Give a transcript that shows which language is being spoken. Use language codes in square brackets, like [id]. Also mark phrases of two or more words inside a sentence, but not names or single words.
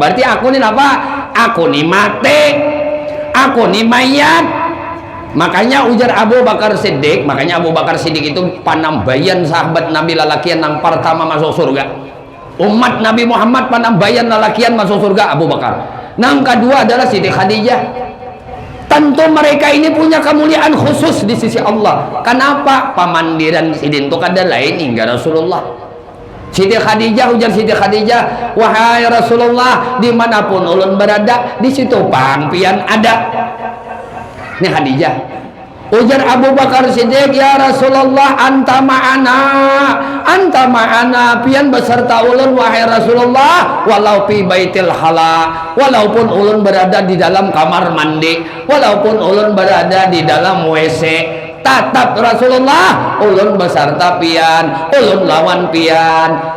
[id] Berarti aku nih apa? Aku nih mati, aku nih mayat. [bjn] Makanya ujar Abu Bakar Siddiq, makanya Abu Bakar Siddiq itu panambayan sahabat Nabi lalakian yang pertama masuk surga. Umat Nabi Muhammad panambayan lalakian masuk surga Abu Bakar. [id] Yang kedua adalah Siti Khadijah. Tentu mereka ini punya kemuliaan khusus di sisi Allah. Kenapa? [bjn] Pamandiran sidin itu kada lain hingga Rasulullah. Siti Khadijah, ujar Siti Khadijah, wahai Rasulullah, dimanapun ulun berada, di situ pangpian ada. [id] Ini Khadijah. [ar] Ujar Abu Bakar Siddiq, يا رسول الله، أنت معنا, [bjn] pian beserta ulun wahai Rasulullah, [ar] ولو في بيت الخلاء, [bjn] walaupun ulun berada di dalam kamar mandi, walaupun ulun berada di dalam WC, tatap Rasulullah ulun beserta pian, ulun lawan pian.